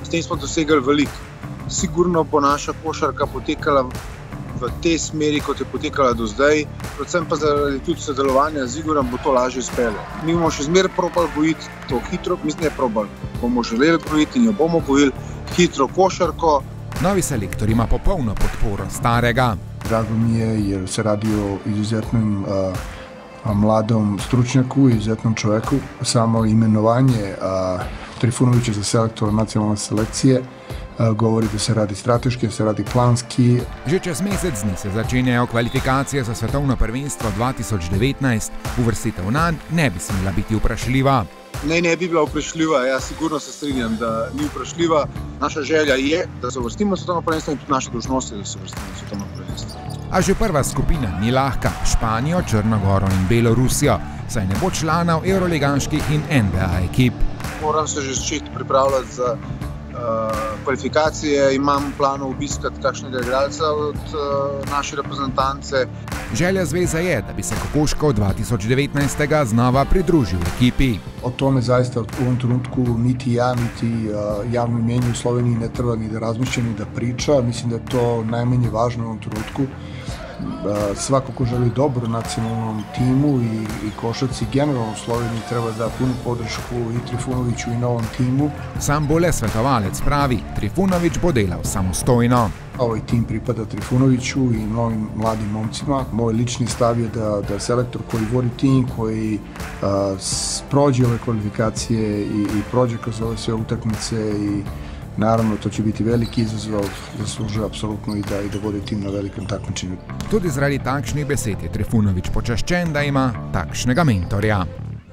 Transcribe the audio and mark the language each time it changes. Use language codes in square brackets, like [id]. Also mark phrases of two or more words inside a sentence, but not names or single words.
[sl] S tem smo dosegli veliko. Sigurno bo naša košarka potekala v tej smeri, kot je potekala do zdaj. Predvsem pa zaradi tudi sodelovanja z Igorom bo to lažje izpeljalo. Mi bomo še zmeraj probali gojiti to hitro, mislim, ne probali. Bomo želeli gojiti in jo bomo gojili hitro košarko. Novi selektor ima popolno podporo starega. [sr] Drago mi je jer se radi o izuzetnom mladom stručnjaku, izuzetnom čoveku. Samo imenovanje Trifunovića za selektora nacionalne selekcije govori da se radi strateški, da se radi planski. [sl] Že čez mesec dni se začenjajo kvalifikacije za svetovno prvenstvo 2019. Uvrstitev nanj ne bi smela biti vprašljiva. Ne bi bila vprašljiva, jaz sigurno se strinjam, da ni vprašljiva. Naša želja je, da se uvrstimo v svetovno prvenstvo in tudi naša dolžnost je, da se uvrstimo v svetovno prvenstvo. A že prva skupina ni lahka, Španijo, Črno Goro in Belorusijo, saj ne bo članov evroliganskih in NBA ekip. Moram se že začeti pripravljati za kvalifikacije, imam v planu obiskati kakšnega igralca od naše reprezentance. Želja zveze je, da bi se Kokoškov 2019. znova pridružil ekipi. [sr] O tome zaista u ovom trenutku niti ja, niti javno mjenje u Sloveniji ne treba ni da razmišlja, ni da priča. Mislim da je to najmanje važno u ovom trenutku. Svako ko želi dobro nacionalnom timu i košarci generalno u Sloveniji treba da punu podršku i Trifunoviću i novom timu. [sl] Sam bo le svetovalec pravi, Trifunović bo delal samostojno. [sr] Ovaj tim pripada Trifunoviću i novim mladim momcima. Moj lični stav je da selektor koji vodi tim, koji prođe ove kvalifikacije i prođe kroz ove sve utakmice i naravno, to će biti veliki izazov, zaslužuje apsolutno i da vodi tim na velikom takmičenju. [sl] Tudi zaradi takšnih besed je Trifunović počaščen, da ima takšnega mentorja.